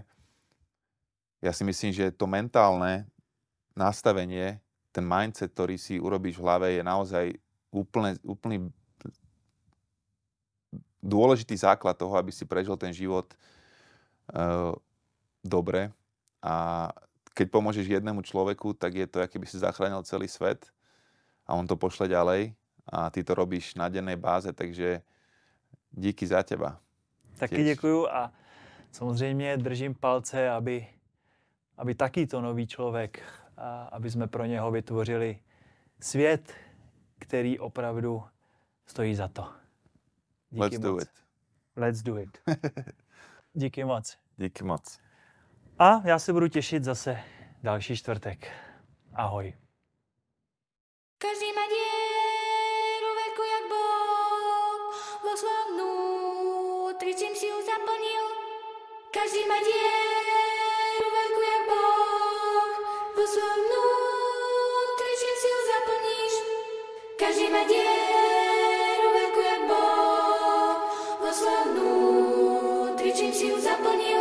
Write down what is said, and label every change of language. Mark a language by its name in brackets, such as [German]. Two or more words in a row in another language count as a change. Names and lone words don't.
[Slovak] Ja si myslím, že to mentálne nastavenie, ten mindset, ktorý si urobíš v hlave, je naozaj úplný dôležitý základ toho, aby si prežil ten život dobre. A keď pomôžeš jednému človeku, tak je to, ako keby si zachránil celý svet a on to pošle ďalej a ty to robíš na dennej báze, takže díky za teba. [Czech] Taky děkuju a samozřejmě držím palce, aby takýto nový člověk, aby jsme pro něho vytvořili svět, který opravdu stojí za to. Díky [English] Let's [Czech] moc. [English] do it. Let's do it. [Czech] Díky moc. Díky moc. A já se budu těšit zase další čtvrtek. Ahoj. [Slovak] Každý má dieru veľkú jak Boh, vo svojom vnútri, čím si ju zaplnil. Každý má dieru veľkú jak Boh, vo svojom vnútri, čím si ju zaplníš. Každý má dieru veľkú jak Boh, vo svojom vnútri, čím si ju zaplnil.